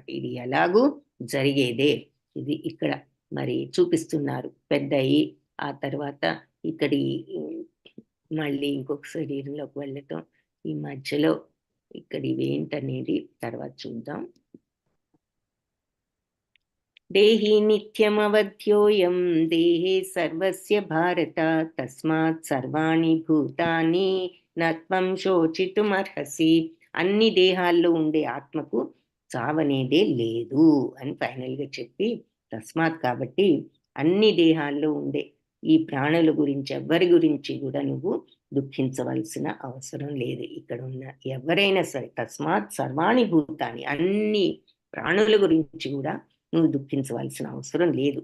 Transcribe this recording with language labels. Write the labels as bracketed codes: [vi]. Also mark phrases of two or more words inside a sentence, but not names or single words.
[te] ఇది ఎలాగూ జరిగేదే. ఇది ఇక్కడ మరి చూపిస్తున్నారు. పెద్దయి ఆ తర్వాత ఇక్కడి మళ్ళీ ఇంకొక శరీరంలోకి వెళ్ళటం, ఈ మధ్యలో ఇక్కడ ఇవేంటనేది తర్వాత చూద్దాం. [sa] దేహి నిత్యమవధ్యోయం దేహే సర్వస్య భారత తస్మాత్ సర్వాణి భూతాని నత్వం శోచితుమర్హసి. [te] అన్ని దేహాల్లో ఉండే ఆత్మకు చావనేదే లేదు అని ఫైనల్గా చెప్పి, తస్మాత్ కాబట్టి అన్ని దేహాల్లో ఉండే ఈ ప్రాణుల గురించి ఎవ్వరి గురించి కూడా నువ్వు దుఃఖించవలసిన అవసరం లేదు. ఇక్కడ ఉన్న ఎవరైనా సరే, [sa] తస్మాత్ సర్వాణి భూతాన్ని, [te] అన్ని ప్రాణుల గురించి కూడా నువ్వు దుఃఖించవలసిన అవసరం లేదు.